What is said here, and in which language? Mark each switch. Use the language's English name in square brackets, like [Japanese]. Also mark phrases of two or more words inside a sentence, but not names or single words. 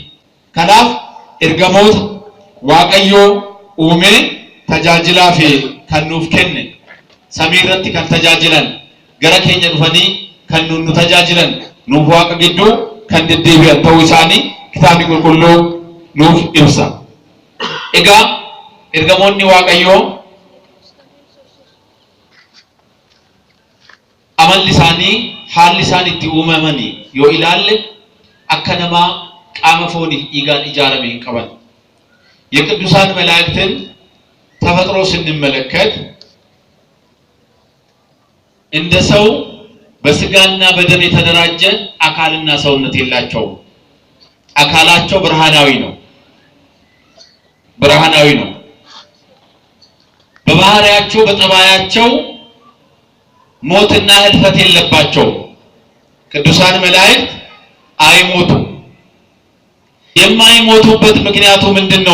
[Oromo] Kanaaf ergamoota waaqayyoo uumee tajaajilaa fi kan nuuf kenne samii irratti kan tajaajilan gara keenya dhufanii kan nu tajaajilan nuuf waaqa gidduu kan deddeebi'an ta'uu isaanii kitaabni qulqulluu nuuf ibsa. Egaa ergamoonni waaqayyoo amalli isaanii haalli isaan itti uumamanii yoo ilaalle akka namaa qaama fooniif dhiigaan ijaarame hin qaban. [Amharic] የቅዱሳን መላእክትን ተፈጥሮ ስንመለከት እንደ ሰው በስጋና በደም የተደራጀ አካልና ሰውነት የላቸውም። አካላቸው ብርሃናዊ ነው። በባህሪያቸው በጠባያቸው ሞትና ህልፈት የለባቸውም። ቅዱሳን መላእክት አይሞቱም። የማይሞቱበት ምክንያቱ ምንድነው